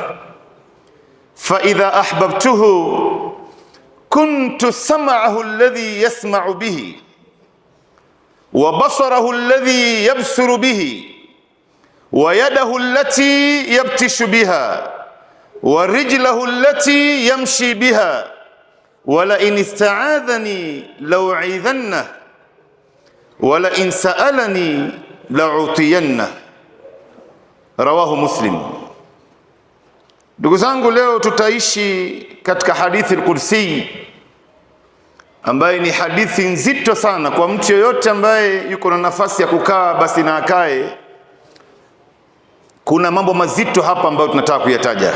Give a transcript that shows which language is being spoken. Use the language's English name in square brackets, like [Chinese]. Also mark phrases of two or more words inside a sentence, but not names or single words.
[Arabic] فإذا أحببته كنت سمعه الذي يسمع به، وبصره الذي يبصر به، ويده التي يبتش بها، ورجله التي يمشي بها، ولئن استعاذني لأعيذنه، ولئن سألني لأعطينه. رواه مسلم. [Swahili] Ndugu zangu, leo tutaishi katika hadithi al-Qudsi ambaye ni hadithi nzito sana kwa mtu yoyote ambaye yuko na nafasi ya kukaa basi na akae. Kuna mambo mazito hapa ambayo tunataka kuyataja.